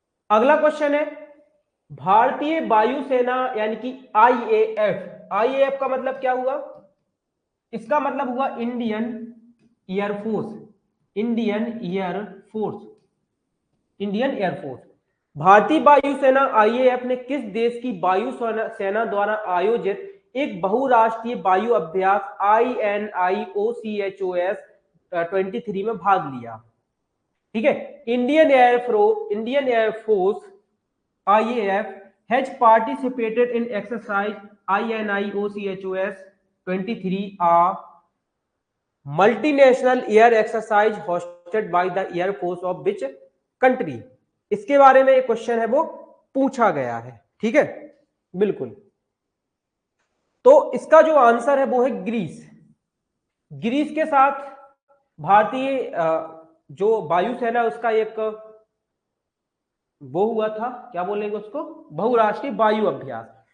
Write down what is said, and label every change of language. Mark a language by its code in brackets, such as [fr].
[hi] अगला क्वेश्चन है, भारतीय वायुसेना यानी कि आईएएफ, आईएएफ का मतलब क्या हुआ, इसका मतलब हुआ Indian air force, Indian air force, Indian air force. भारतीय वायुसेना आईएएफ ने किस देश की वायु सेना द्वारा आयोजित एक बहुराष्ट्रीय वायु अभ्यास INIOCHOS 23 में भाग लिया, ठीक है। [en] Indian air force IAF has participated in exercise INIOCHOS 23, a multinational air exercise hosted by the Air Force of which country। [hi] इसके बारे में एक क्वेश्चन है वो पूछा गया है, ठीक है, बिल्कुल। तो इसका जो आंसर है वो है ग्रीस। ग्रीस के साथ भारतीय जो वायुसेना उसका एक वो हुआ था, क्या बोलेंगे उसको, बहुराष्ट्रीय वायु अभ्यास।